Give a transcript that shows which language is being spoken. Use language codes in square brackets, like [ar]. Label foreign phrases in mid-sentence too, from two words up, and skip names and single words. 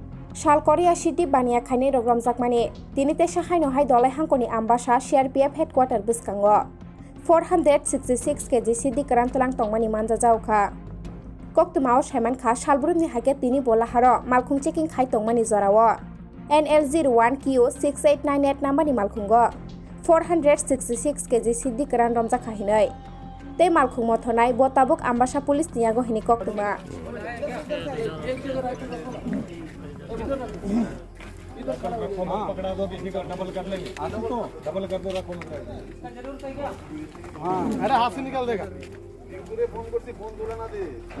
[trp] शाल कोरिया सिटी बानिया खाइने रग्रम जाकमानि दिनिते साहायनोहाय दलाय हांखोनि आम्बासा CRPF हेडक्वार्टार बिस्कांगो 466 केजि सिद्धि क्रांतलां तंगमानि मानजा जावखा कोक्तुमाव साइमानखा शालब्रुमनि हाके तिनि बोलाहारो मालखुं चेकिं खाइ तंगमानि जरावो NL01Q 6898 नाम्बारनि मालखुंगो 466 केजि सिद्धि क्रान रमजा खाहिनै ते मालखुं मथनाय बोताबुक आम्बासा पुलिस नियागो हिनि कोक्तुमा [hi] पकड़ा दो किसी का डबल कर लेंगे तो डबल कर दो रखो हाँ अरे हाथ से निकाल देगा पूरे फोन करती फोन दूर ना दे